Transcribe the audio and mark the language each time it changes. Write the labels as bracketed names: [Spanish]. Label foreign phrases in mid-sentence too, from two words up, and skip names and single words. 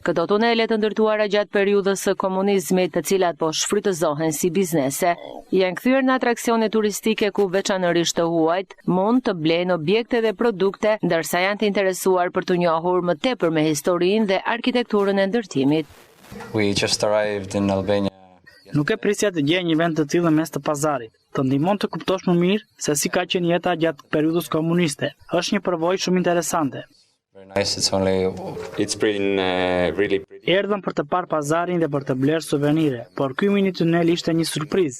[Albanian] Këto tunele të ndërtuara gjatë periudhës së komunizmit, të cilat po shfrytëzohen si biznese, janë kthyer në atraksione turistike ku veçanërisht të huajt mund të blejnë objekte dhe produkte, ndërsa janë të interesuar për të njohur më tepër me historinë dhe arkitekturën e ndërtimit. [English] We just arrived in Albania. [Albanian] Nuk e prisja të gjej një vend të tillë mes të pazarit. Të ndihmon të kuptosh më mirë se si ka qenë jeta gjatë periudhës komuniste. Është një përvojë shumë interesante. Erdhëm për të parë pazarin dhe për të blerë suvenire, por ky mini tunel ishte një surprizë.